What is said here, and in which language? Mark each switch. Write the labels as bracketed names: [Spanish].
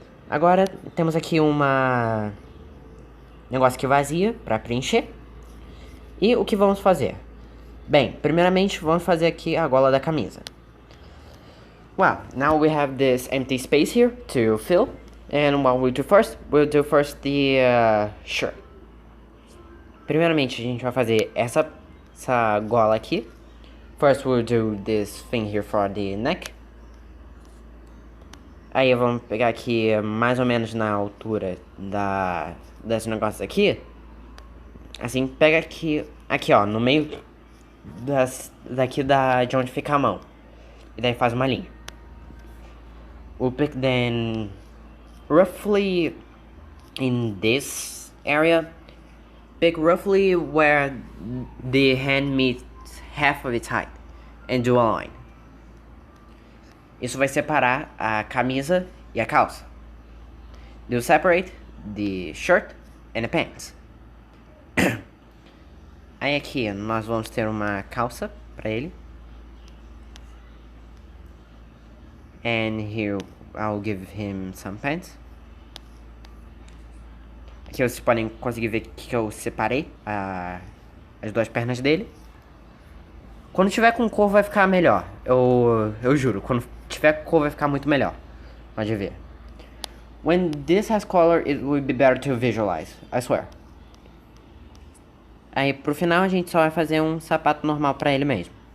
[Portuguese] Agora temos aqui uma negócio aqui vazia para preencher. E o que vamos fazer? Bem, primeiramente vamos fazer aqui a gola da camisa. [English] Well, now we have this empty space here to fill. And what we'll do first the shirt. [Portuguese] Primeiramente a gente vai fazer essa gola aqui. [English] First we'll do this thing here for the neck. [Portuguese] Aí vamos pegar aqui mais ou menos na altura desse negócio aqui. Assim, pega aqui ó, no meio de onde fica a mão. E daí faz uma linha. [English] We'll pick then roughly in this area. Pick roughly where the hand meets half of its height and do a line. [Portuguese] Isso vai separar a camisa e a calça. [English] Do separate the shirt and the pants. [Portuguese] Aí aqui nós vamos ter uma calça para ele. [English] And here I'll give him some pants. [Portuguese] Aqui vocês podem conseguir ver que eu separei as duas pernas dele. Quando tiver com cor vai ficar melhor. Eu juro, quando tiver cor vai ficar muito melhor. Pode ver. [English] When this has color, it will be better to visualize. I swear. [Portuguese] Aí pro final a gente só vai fazer um sapato normal pra ele mesmo.